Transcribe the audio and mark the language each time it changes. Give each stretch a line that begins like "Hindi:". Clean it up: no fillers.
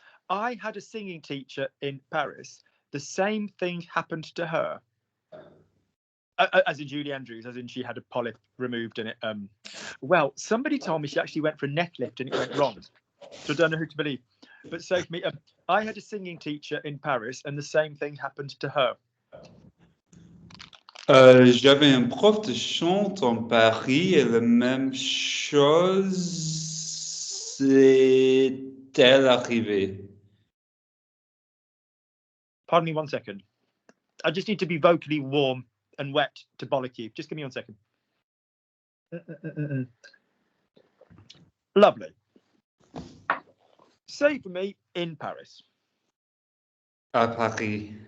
English: I had a singing teacher in Paris. The same thing happened to her. As in Julie Andrews, as in she had a polyp removed in it. Well, somebody told me she actually went for a neck lift and it went wrong. So I don't know who to believe. But so for me, I had a singing teacher in Paris and the same thing happened to her.
French: J'avais un prof de chant en Paris et la même chose est-elle arrivée?
English: Pardon me 1 second. I just need to be vocally warm and wet to bollock you. Just give me 1 second. Lovely. Say for me, in Paris.
French: À Paris.